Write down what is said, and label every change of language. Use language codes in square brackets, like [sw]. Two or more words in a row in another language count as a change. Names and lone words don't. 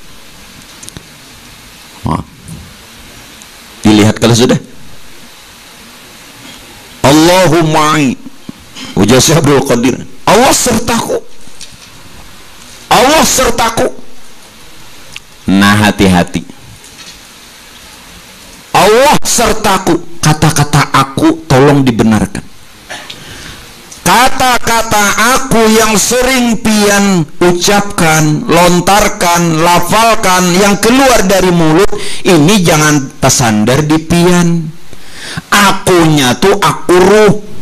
[id] dilihat kalau sudah Allahumma ujar Abdul Qadir Allah sertaku nah hati-hati Allah sertaku kata-kata aku tolong dibenarkan kata-kata aku yang sering pian ucapkan lontarkan lafalkan yang keluar dari mulut ini jangan tersandar di pian akunya tuh aku ruh